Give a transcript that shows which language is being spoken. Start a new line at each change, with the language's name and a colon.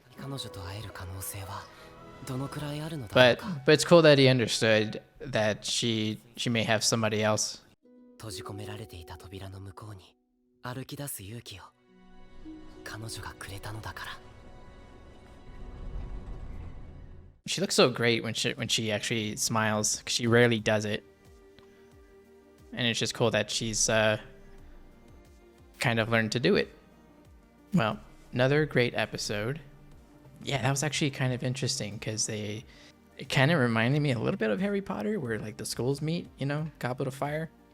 Japanese: 彼女と会える可能性はどのくらいあるのだろう
English: But
Japanese: か。
English: but it's cool that he understood that she may have somebody else.
Japanese: 閉じ込められていた扉の向こうに歩き出す勇気を彼女がくれたのだから。
English: She looks so great when she actually smiles, 'cause she rarely does it. And it's just cool that she's kind of learned to do it. Well, another great episode. Yeah, that was actually kind of interesting because it kind of reminded me a little bit of Harry Potter, where like the schools meet, you know, Goblet of Fire.